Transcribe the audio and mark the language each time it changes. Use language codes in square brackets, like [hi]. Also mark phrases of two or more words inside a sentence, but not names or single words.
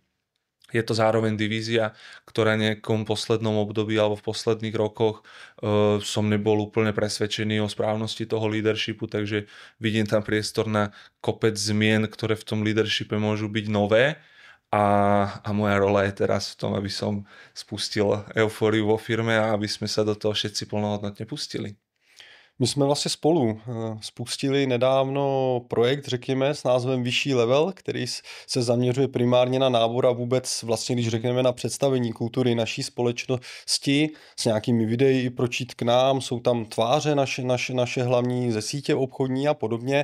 [sk] Je to zároveň divízia, ktorá nejakom poslednom období alebo v posledných rokoch som nebol úplne presvedčený o správnosti toho leadershipu, takže vidím tam priestor na kopec zmien, ktoré v tom leadershipe môžu byť nové a moja rola je teraz v tom, aby som spustil eufóriu vo firme a aby sme sa do toho všetci plnohodnotne pustili. [cs] My jsme vlastně spolu spustili nedávno projekt, řekněme, s názvem Vyšší level, který se zaměřuje primárně na nábor a vůbec vlastně, když řekneme na představení kultury naší společnosti s nějakými videi, proč jít k nám, jsou tam tváře naše hlavní ze sítě obchodní a podobně.